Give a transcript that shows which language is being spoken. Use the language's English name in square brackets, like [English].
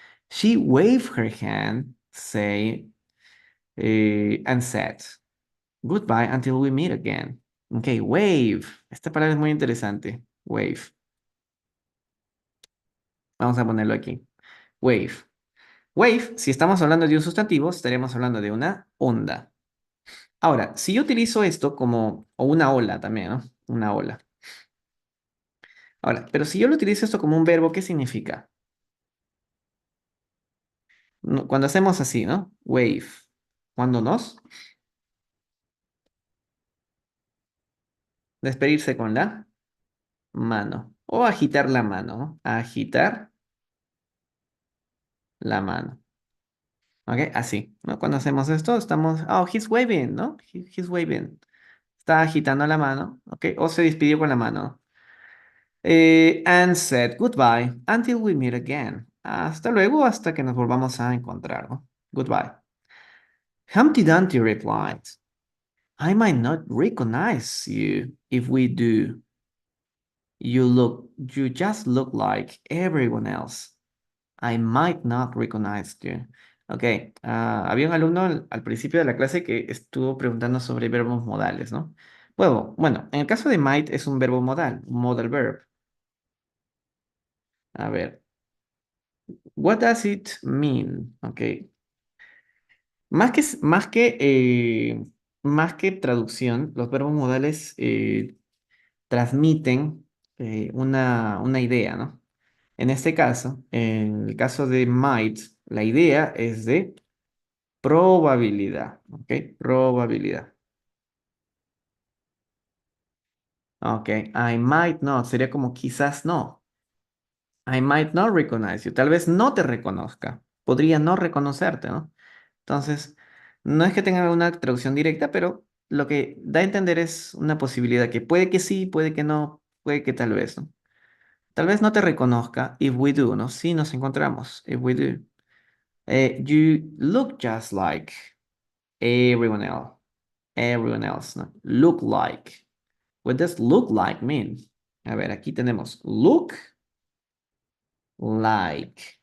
[English] She waved her hand, and said, Goodbye until we meet again. Ok, wave. [Spanish] Esta palabra es muy interesante. Wave. Vamos a ponerlo aquí. Wave. Wave, si estamos hablando de un sustantivo, estaríamos hablando de una onda. Ahora, si yo utilizo esto como, o una ola también, ¿no? Una ola. Ahora, pero si yo lo utilizo esto como un verbo, ¿qué significa? Cuando hacemos así, ¿no? Wave. Cuando nos despedirse con la mano. O agitar la mano, ¿no? Agitar la mano. ¿Ok? Así, ¿no? Cuando hacemos esto, estamos, oh, he's waving, ¿no? He's waving. Está agitando la mano, ¿ok? O se despidió con la mano. [English] And said goodbye until we meet again. [Spanish] Hasta luego, hasta que nos volvamos a encontrar, ¿no? [English] Goodbye. Humpty Dumpty replied, I might not recognize you if we do. You just look like everyone else. I might not recognize you. [Spanish] Ok, había un alumno al principio de la clase que estuvo preguntando sobre verbos modales, ¿no? Bueno, en el caso de might es un verbo modal, un modal verb. [English] A ver, what does it mean? [Spanish] Ok, más que traducción, los verbos modales transmiten una idea, ¿no? En este caso, en el caso de might, la idea es de probabilidad, ¿ok? Probabilidad. Ok, I might not, sería como quizás no. [English] I might not recognize you. [Spanish] Tal vez no te reconozca. Podría no reconocerte, ¿no? Entonces, no es que tenga una traducción directa, pero lo que da a entender es una posibilidad que puede que sí, puede que no, puede que tal vez, ¿no? Tal vez no te reconozca if we do, ¿no? Si nos encontramos, if we do. [English] You look just like everyone else. Everyone else, ¿no? Look like. What does look like mean? [Spanish] A ver, aquí tenemos look like.